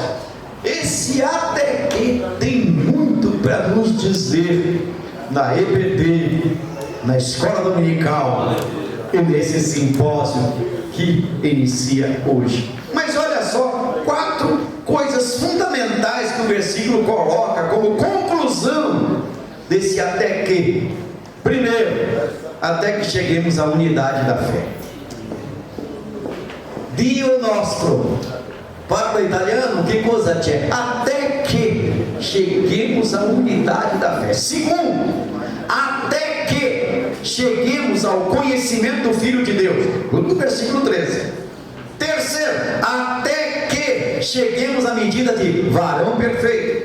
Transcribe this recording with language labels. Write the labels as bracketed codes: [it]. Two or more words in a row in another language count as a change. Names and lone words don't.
[pt] Esse até que tem muito para nos dizer na EBD, na escola dominical e nesse simpósio que inicia hoje. Mas olha só, 4 coisas fundamentais que o versículo coloca como conclusão desse até que. Primeiro, até que cheguemos à unidade da fé. [it] Dio nostro. Parla italiano, que cosa c'è? [pt] Até que cheguemos à unidade da fé. Segundo, até que cheguemos ao conhecimento do Filho de Deus. No versículo 13. Terceiro, até que cheguemos à medida de varão perfeito.